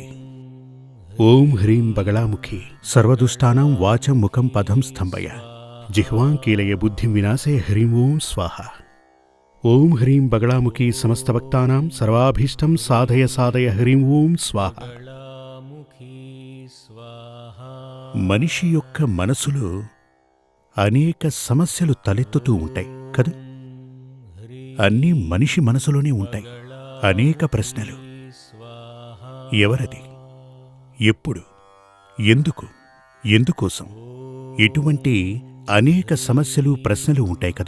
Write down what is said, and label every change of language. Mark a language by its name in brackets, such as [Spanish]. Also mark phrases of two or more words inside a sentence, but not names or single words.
[Sanskrit] ओम ह्रीं बगलामुखी सर्वदुष्टानां वाचं मुखं पदं स्तंभय जिह्वां कीलय बुद्धिं विनाशय ह्रीं ओं स्वाहा। ओम ह्रीं बगलामुखी समस्तभक्तानां सर्वाभीष्टं साधय साधय ह्रीं ओं स्वाहा। [Telugu] మనిషి యొక్క మనసులో అనేక సమస్యలు తలెత్తుతూ ఉంటాయి కదా. అన్నీ మనిషి మనసులోనే ఉంటాయి. అనేక ప్రశ్నలు. ఎవరది, ఎప్పుడు, ఎందుకు, ఎందుకోసం, ఇటువంటి అనేక సమస్యలు ప్రశ్నలు ఉంటాయి కదూ.